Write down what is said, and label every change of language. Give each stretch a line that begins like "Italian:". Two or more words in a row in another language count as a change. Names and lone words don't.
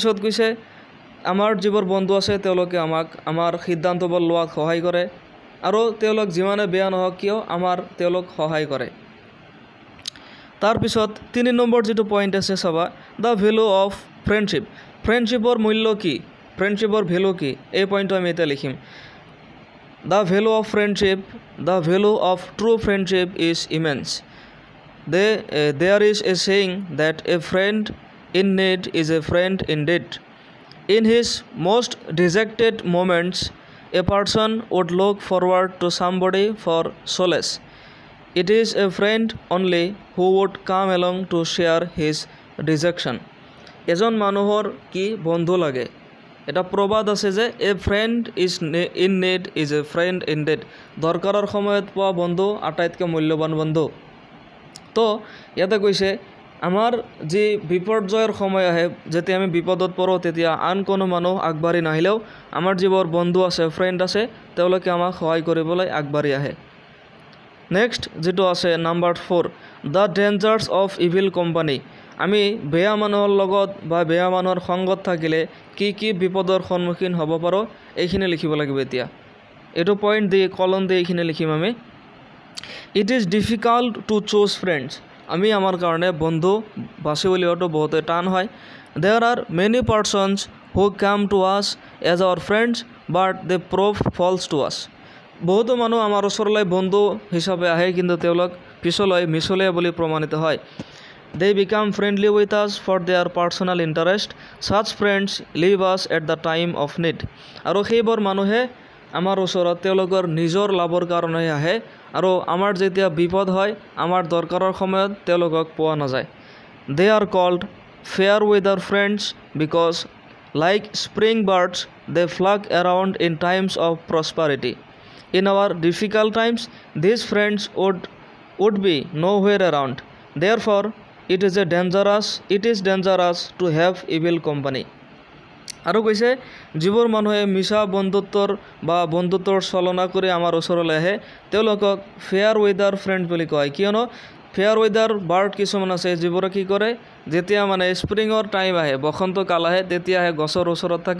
Assamese: তাৰপিছত কৈছে আমাৰ যিবোৰ বন্ধু আছে তেওঁলোকে আমাক আমাৰ সিদ্ধান্তবোৰ লোৱাত সহায় কৰে আৰু তেওঁলোক যিমানে বেয়া নহওক কিয় তেওঁলোক সহায় কৰে। তাৰপিছত 3 নম্বৰ যিটো পইণ্ট আছে চাবা,
English: The value of friendship.
Assamese: ফ্ৰেণ্ডশ্বিপৰ মূল্য কি, ফ্ৰেণ্ডশ্বিপৰ ভেলু কি, এই পইণ্টটো আমি এতিয়া লিখিম।
English: The value of friendship, the value of true friendship is immense. There is a saying that a friend in need is a friend indeed. In his most dejected moments, a person would look forward to somebody for solace. It is a friend only who would come along to share his dejection.
Assamese: এজন মানুহৰ কি বন্ধু লাগে, এটা প্ৰবাদ আছে যে
English: a friend is in need is a friend indeed.
Assamese: দৰকাৰৰ সময়ত পোৱা বন্ধু আটাইতকৈ মূল্যৱান বন্ধু। তো ইয়াতে কৈছে আমাৰ যি বিপৰ্যয়ৰ সময় আহে, যেতিয়া আমি বিপদত পৰোঁ তেতিয়া আন কোনো মানুহ আগবাঢ়ি নাহিলেও আমাৰ যিবোৰ বন্ধু আছে, ফ্ৰেণ্ড আছে, তেওঁলোকে আমাক সহায় কৰিবলৈ আগবাঢ়ি আহে।
English: নেক্সট
Assamese: যিটো আছে
English: number 4, the dangers of evil company.
Assamese: আমি বেয়া মানুহৰ লগত বা বেয়া মানুহৰ সংগত থাকিলে কি কি বিপদৰ সন্মুখীন হ'ব পাৰোঁ এইখিনি লিখিব লাগিব। এতিয়া এইটো পইণ্ট দি কলম দি এইখিনি লিখিম আমি।
English: It is difficult to choose friends.
Assamese: আমি আমাৰ কাৰণে বন্ধু বাছি উলিওৱাটো বহুতে টান হয়।
English: There are many persons who come to us as our friends but they prove false to us.
Assamese: বহুতো মানুহ আমাৰ ওচৰলৈ বন্ধু হিচাপে আহে, কিন্তু তেওঁলোক পিছলৈ মিছলীয়া বুলি প্ৰমাণিত হয়।
English: They become friendly with us for their personal interest. Such friends leave us at the time of need.
Assamese: আৰু সেইবোৰ মানুহে আমাৰ ওচৰত তেওঁলোকৰ নিজৰ লাভৰ কাৰণেহে আহে, আৰু আমাৰ যেতিয়া বিপদ হয়, আমাৰ দৰকাৰৰ সময়ত তেওঁলোকক পোৱা নাযায়।
English: They are called fair weather friends because like spring birds they flock around in times of prosperity. In our difficult times these friends would be nowhere around. Therefore, it is dangerous to have evil company.
Assamese: আৰু কৈছে যিবোৰ মানুহে মিছা বন্ধুত্বৰ চলনা কৰি আমাৰ ওচৰলৈ আহে তেওঁলোকক
English: fair weather friend
Assamese: বুলি কয়। কিয়নো
English: fair weather bird
Assamese: কিছুমান আছে যিবোৰে কি কৰে, যেতিয়া মানে স্প্ৰিঙৰ টাইম আহে, বসন্ত কাল আহে, তেতিয়া আহে গছৰ ওচৰত থাকে।